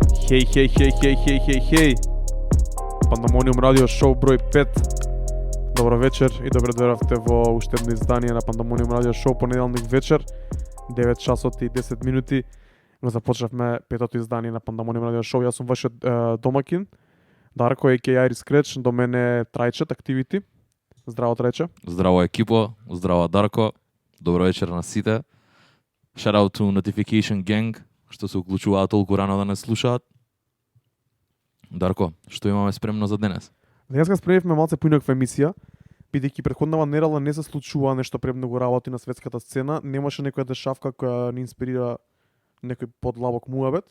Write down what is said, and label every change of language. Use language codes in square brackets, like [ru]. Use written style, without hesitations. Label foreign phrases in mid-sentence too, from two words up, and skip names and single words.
[mk] Хеј, хеј, хеј, хеј, хеј, хеј, хеј. Пандамониум радио шоу број 5. Добро вечер и добре дојдовте во уште едно издание на Пандамониум радио шоу понеделник вечер, 9 часот и 10 минути. Го започнавме петото издание на Пандамониум радио шоу. Јас сум вашиот домакин, Дарко, a.k.a. Iris Scratch, до мене Трајче, Activity. Здраво, Трајче. Здраво екипо, здраво Дарко. Добро вечер на сите. [en] Shout out to Notification Gang, [mk] што се уклучуваат толку рано да не слушаат. Дарко, што имаме спремно за денес? Денеска спремивме малце поинаква емисија, бидејќи претходнава недела не се случува нешто премногу работи на светската сцена, немаше некоја дешавка која ни инспирира некој подлабок муабет.